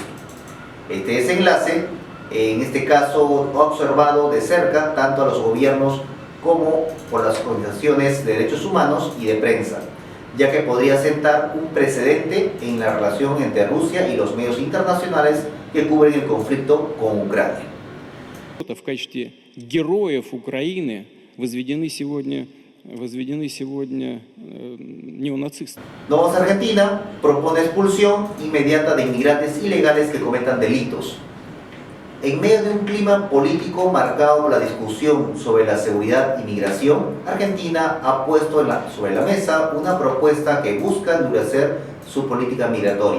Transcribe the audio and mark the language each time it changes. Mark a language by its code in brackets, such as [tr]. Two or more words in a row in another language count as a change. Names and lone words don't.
[es] Este desenlace, en este caso, ha observado de cerca tanto a los gobiernos como por las organizaciones de derechos humanos y de prensa, ya que podría sentar un precedente en la relación entre Rusia y los medios internacionales que cubren el conflicto con Ucrania. [ru] В качестве героев Украины возведены сегодня неонацисты. [es] Vamos a Argentina, propone expulsión inmediata de inmigrantes ilegales que cometan delitos. En medio de un clima político marcado por la discusión sobre la seguridad y migración, Argentina ha puesto sobre la mesa una propuesta que busca endurecer su política migratoria.